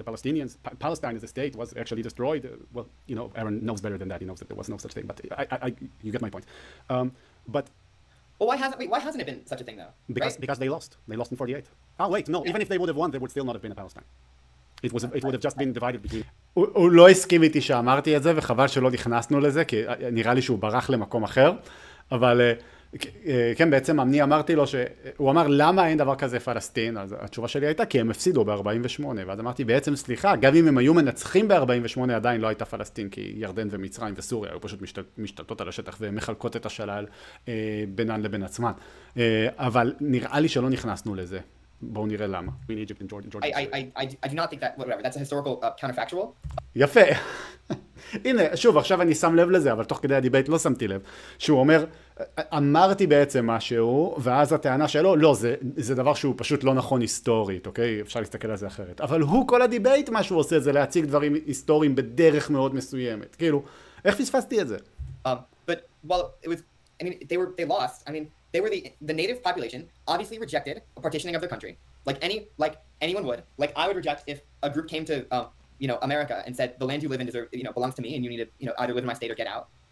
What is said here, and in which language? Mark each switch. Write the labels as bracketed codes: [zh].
[en] The Palestinians, Palestine as a state was actually destroyed. Well, Aaron knows better than that. He knows that there was no such thing, but you get my point. But well, why hasn't it been such a thing though? Because they lost. They lost in 48. Oh wait, no. Even if they would have won, there would still not have been a Palestine. It would have just been divided between. [he] הוא לא הסכים איתי שאמרתי את זה, וחבל שלא נכנסנו לזה, כי נראה לי שהוא ברח למקום אחר. אבל כן, בעצם אני אמרתי לו הוא אמר למה אין דבר כזה פלסטין, אז התשובה שלי הייתה כי הם הפסידו ב-48, ואז אמרתי בעצם סליחה, גם אם הם היו מנצחים ב-48 עדיין לא הייתה פלסטין, כי ירדן ומצרים וסוריה היו פשוט משתלטות על השטח ומחלקות את השלל בינן לבין עצמן. אבל נראה לי שלא נכנסנו לזה. בואו נראה למה. [en] I do not think that, whatever, that's a historical counterfactual. [he] יפה. הנה, שוב, עכשיו אני שם לב לזה, אבל תוך כדי הדיבייט לא שמתי לב, שהוא אומר, אמרתי בעצם משהו, ואז הטענה שלו, לא, זה דבר שהוא פשוט לא נכון היסטורית, אוקיי? אפשר להסתכל על זה אחרת. אבל הוא, כל הדיבייט, מה שהוא עושה, זה להציג דברים היסטוריים בדרך מאוד מסוימת. כאילו, איך פספסתי את זה? [en] But, well, it was, I mean, they lost, I mean, they were the native population obviously rejected a partitioning of their country, like anyone would. Like I would reject if a group came to America and said the land you live in belongs to me and you need to either live in my state or get out.